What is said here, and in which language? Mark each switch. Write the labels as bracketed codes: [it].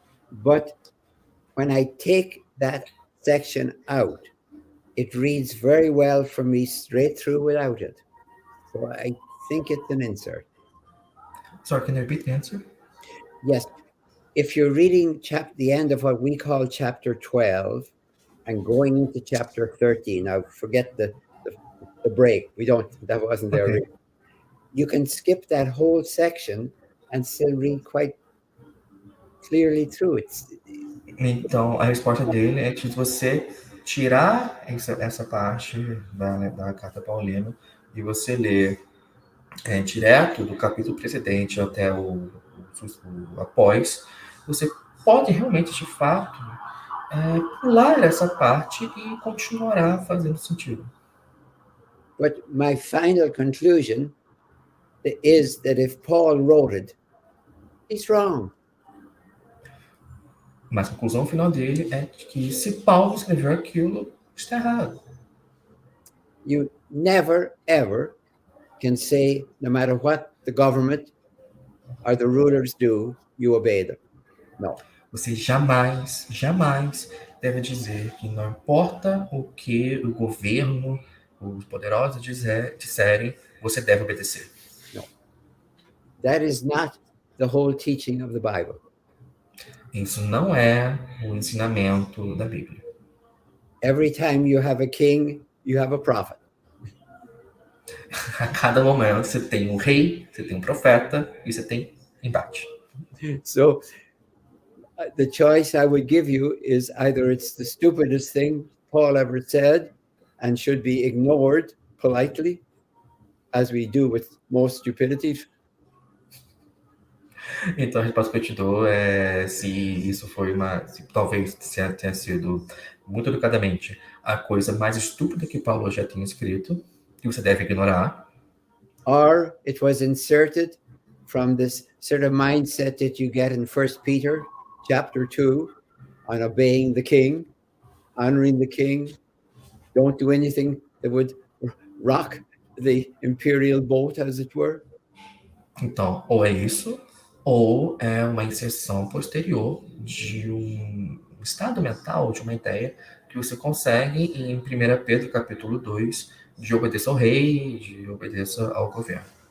[en] But when I take that section out, it reads very well for me straight through without it. So I think it's an insert. Sorry, can you repeat the answer? Yes. If you're reading the end of what we call chapter 12 and going into chapter 13, now forget the break. That wasn't there. Okay. You can skip that whole section and still read quite clearly through it. [pt] Então, a resposta dele é que você tirar essa parte da carta paulina e você ler direto do capítulo precedente até o após, você pode realmente, de fato, pular essa parte e continuará fazendo sentido. [en] But my final conclusion is that if Paul wrote it, he's wrong. [pt] Mas a conclusão final dele é que se Paulo escreveu aquilo, está errado. [en] You never, ever can say, no matter what the government or the rulers do, you obey them. No. [pt] Você jamais, jamais deve dizer que não importa o que o governo, os poderosos disserem, você deve obedecer. [en] No. That is not the whole teaching of the Bible. [pt] Isso não é o ensinamento da Bíblia. [en] Every time you have a king, you have a prophet. [pt] A cada momento você tem um rei, você tem um profeta e você tem embate. [en] So the choice I would give you is either it's the stupidest thing Paul ever said and should be ignored politely, as we do with most stupidity. [pt] Então a resposta que eu te dou é se isso foi talvez tenha sido muito educadamente a coisa mais estúpida que Paulo já tinha escrito, que você deve ignorar. [en] Or it was inserted from this sort of mindset that you get in 1 Peter chapter 2 on obeying the king, honoring the king, don't do anything that would rock the imperial boat, as it were. [pt] Então, ou é isso, ou é uma inserção posterior de um estado mental, de uma ideia que você consegue em 1 Pedro capítulo 2, de obedeça ao rei, de obedeça ao governo.